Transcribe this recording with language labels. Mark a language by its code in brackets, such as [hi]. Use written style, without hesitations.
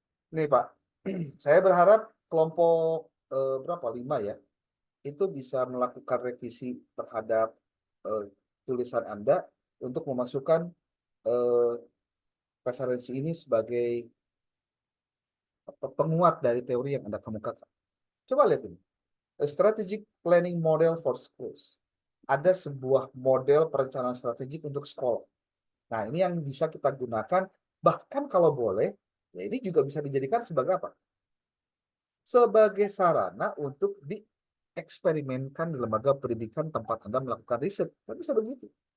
[id] Nih Pak, saya berharap kelompok berapa 5 ya, itu bisa melakukan revisi terhadap tulisan Anda untuk memasukkan referensi ini sebagai penguat dari teori yang Anda kemukakan. Coba lihat ini. [en] A strategic planning model for schools. [id] Ada sebuah model perencanaan strategik untuk sekolah. Nah, ini yang bisa kita gunakan, bahkan kalau boleh, ya ini juga bisa dijadikan sebagai apa? Sebagai sarana untuk dieksperimenkan di lembaga pendidikan tempat Anda melakukan riset. Kan bisa begitu.